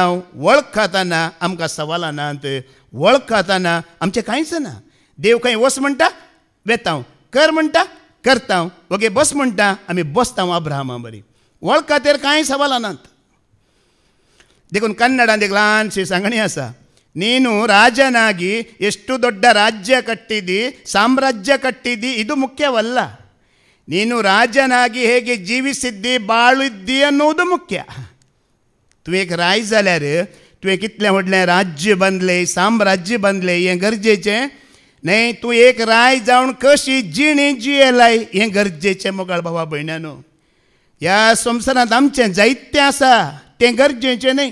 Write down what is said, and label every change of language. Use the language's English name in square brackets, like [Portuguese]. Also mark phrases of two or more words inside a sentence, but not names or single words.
[Konkani] वळखतना आमकां सवालां नात. वळखतना आमचें कांयच ना. देव खंय वच म्हणटा वेता, कर म्हणटा करता, ओके बस म्हणटा आमी बसता. अब्राहमा बरी वळखातेर कांय सवालां नात. देखून कन्नडांत एक ल्हानशी सांगणी आसा. [Kannada] ನೀನು ರಾಜನಾಗಿ ಎಷ್ಟು ದೊಡ್ಡ ರಾಜ್ಯ ಕಟ್ಟಿದಿ, ಸಾಮ್ರಾಜ್ಯ ಕಟ್ಟಿದಿ, ಇದು ಮುಖ್ಯವಲ್ಲ. ನೀನು ರಾಜನಾಗಿ ಹೇಗೆ ಜೀವಿಸಿದ್ದಿ, ಬಾಳಿದ್ದಿ ಅನ್ನೋದು ಮುಖ್ಯ. [Konkani] तूं एक राय जाल्यार तुवें कितलें व्हडलें राज्य बांदलें, साम्राज्य बांदलें, हें गरजेचें न्हय. तूं एक राय जावन कशी जिणी जियेलाय हें गरजेचें. मोगाळ भावा भयण्यानो, ह्या संवसारांत आमचें जायतें आसा, तें गरजेचें न्हय.